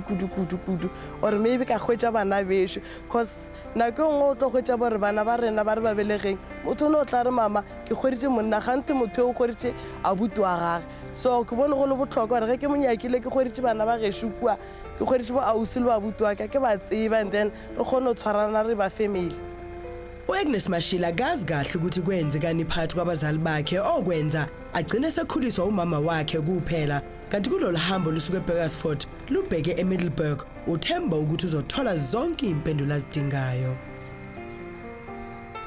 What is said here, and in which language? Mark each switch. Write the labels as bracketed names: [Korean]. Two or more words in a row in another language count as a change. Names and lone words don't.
[English] or maybe [Northern Sotho] ka kgwetša bana bešo cause nako nngwe o tlo kgwetša bore bana ba rena ba re ba belegeng motho ne o tla re mama ke kgweditše monna gante motho yo o kgweditše abuti wa gage so ke bone go le botlhokwa gore ge ke monyakile ke kgweditše bana ba gešo kua ke kgweditše bo ausi le babuti wa ka ke ba tseba [English] and then [Northern Sotho] re kgone go tshwarana re ba family. [Zulu] U-Agnes Mashile akazi kahle ukuthi kwenzekani phakathi kwabazali bakhe okwenza agcine sekhuliswa umama wakhe kuphela kanti kulolu hambo lusuke eBurgersfort lubheke eMiddelburg uthemba ukuthi uzothola zonke impendulo azidingayo.